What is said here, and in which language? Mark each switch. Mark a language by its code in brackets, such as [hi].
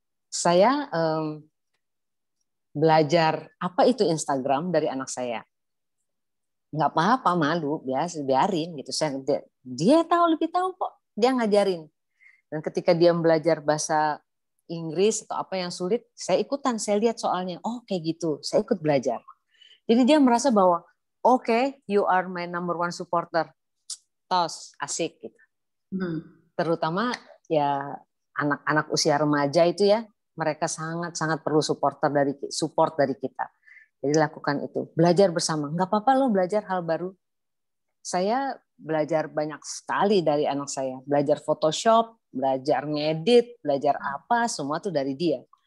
[id] Saya belajar apa itu Instagram dari anak saya. Nggak apa-apa, malu, biasa, biarin gitu. Dia lebih tahu kok, dia ngajarin. Dan ketika dia belajar bahasa Inggris atau apa yang sulit, saya ikutan, saya lihat soalnya, oh kayak gitu, saya ikut belajar. Jadi dia merasa bahwa, oke, [en] you are my number one supporter. [id] Tos, asik gitu. Terutama ya anak-anak usia remaja itu ya, mereka sangat-sangat perlu support dari kita. Jadi lakukan itu, belajar bersama. Nggak apa-apa loh belajar hal baru. Saya belajar banyak sekali dari anak saya. Belajar Photoshop, belajar ngedit, belajar apa, semua tuh dari dia.